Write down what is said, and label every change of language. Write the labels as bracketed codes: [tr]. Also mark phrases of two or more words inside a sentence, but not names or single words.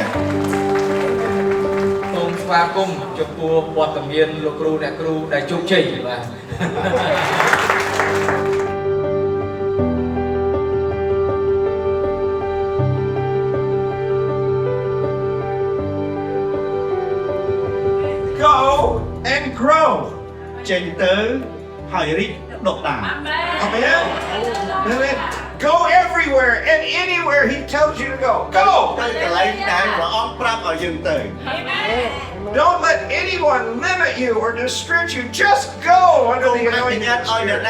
[km] សូមស្វាគមន៍ចំពោះវត្តមានលោកគ្រូអ្នកគ្រូដែលជោគជ័យបាទ [en] Go and grow. [km] ចេញទៅហើយរីកដុះដាល [en] Amen. Amen. Go everywhere and anywhere He tells you to go. Go. [km] ទៅកន្លែងដែលព្រះអង្គប្រាប់ឲ្យយើងទៅ [en] Don't let anyone limit you or distract you. Just go under [km] កុំ [en] the [km] អនុ [en] anointing [km] ញ្ញាត [en] of [km] ឲ្យ [en] the [km] អ្នក [en] Spirit.